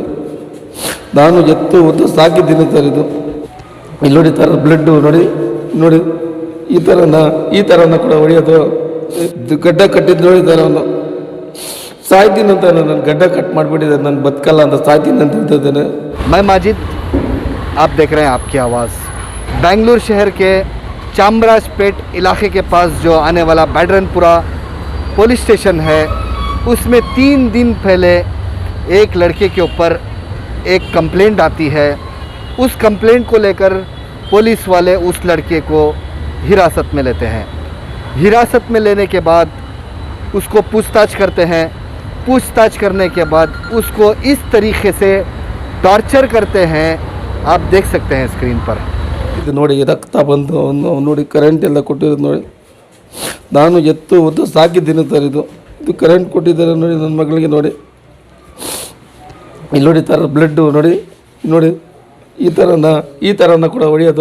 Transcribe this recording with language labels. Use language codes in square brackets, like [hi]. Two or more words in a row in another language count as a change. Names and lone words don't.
[kn] ನಾನು ಎತ್ತು ಹೊತ್ತು ಸಾಕಿದ್ದೀನಿ ಸರ್. ಇಲ್ಲಿ ನೋಡಿ ಥರ ಬ್ಲಡ್ಡು ನೋಡಿ ನೋಡಿ ಈ ಥರನ ಕೂಡ ಹೊಡೆಯೋದು. ಗಡ್ಡ ಕಟ್ಟಿದ್ದು ನೋಡಿ ಸರ್. ಅವನು ಸಾಯ್ತೀನಿ ಅಂತ ನನ್ನ ಗಡ್ಡ ಕಟ್ ಮಾಡಿಬಿಟ್ಟಿದ್ದಾರೆ, ನಾನು ಬದುಕಲ್ಲ ಅಂತ ಸಾಯ್ತೀನಿ ಅಂತ ಹೇಳ್ತಿದ್ದೇನೆ. [hi] मैं माजिद, आप देख रहे हैं आपकी आवाज़। बेंगलुरु शहर के चामराजपेट इलाके के पास जो आने वाला बैडरनपुरा [en] police station [hi] है, उसमें 3 दिन पहले एक लड़के के ऊपर एक कंप्लेंट आती है। उस कंप्लेंट को लेकर पुलिस वाले उस लड़के को हिरासत में लेते हैं। हिरासत में लेने के बाद उसको पूछताछ करते हैं। पूछताछ करने के बाद उसको इस तरीके से टॉर्चर करते हैं, आप देख सकते हैं स्क्रीन पर। [kn] ಇದು ನೋಡಿ ರಕ್ತ ಬಂದು ನೋಡಿ ಕರೆಂಟ್ ಎಲ್ಲ ಕೊಟ್ಟಿರೋದು ನೋಡಿ. ನಾನು ಎತ್ತು ಹೊತ್ತು ಸಾಕಿದ್ದೀನಿ ಸರ್. ಇದು ಕರೆಂಟ್ ಕೊಟ್ಟಿದ್ದಾರೆ ನೋಡಿ ನನ್ನ ಮಗಳಿಗೆ ನೋಡಿ. ಇಲ್ಲಿ ನೋಡಿ ಥರ ಬ್ಲಡ್ಡು ನೋಡಿ ನೋಡಿ ಈ ಥರನ ಕೂಡ ಹೊಡೆಯೋದು.